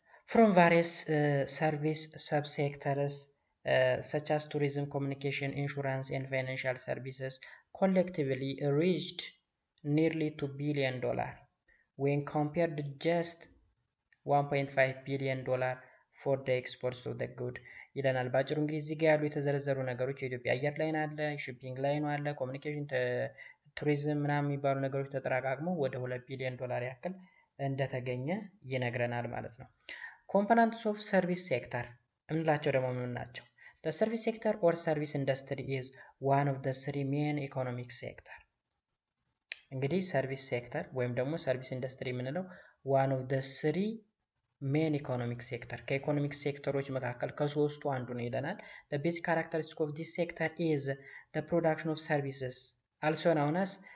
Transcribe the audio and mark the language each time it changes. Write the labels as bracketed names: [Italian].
[English] from various service subsectors such as tourism, communication, insurance, and financial services collectively reached nearly $2 billion when compared to just $1.5 billion for the exports of the good [Amharic] ይለናል። ባጭሩ እንግዲህ እዚህ ጋር ያሉ የተዘረዘሩ ነገሮች የኢትዮጵያ አየር ላይን አለ፣ ሺፒንግ ላይን አለ፣ ኮሚኒኬሽን፣ ቱሪዝም ምናምን የሚባሉ ነገሮች ተጠራቃቅመው ወደ $2 ቢሊዮን ያክል እንደተገኘ ይነግረናል ማለት ነው። ኮምፖነንትስ ኦፍ ሰርቪስ ሴክተር የምንላቸው ደግሞ ምን ናቸው? [English] The service sector or service industry is one of the three main economic sector። [Amharic] እንግዲህ ሰርቪስ ሴክተር ወይም ደግሞ ሰርቪስ ኢንዱስትሪ የምንለው [English] one of the three main economic sector [Amharic] ከኢኮኖሚክ ሴክተሮች መካከል ከሶስቱ አንዱ ነው ይለናል። [English] The basic characteristic of this sector is the production of services also known as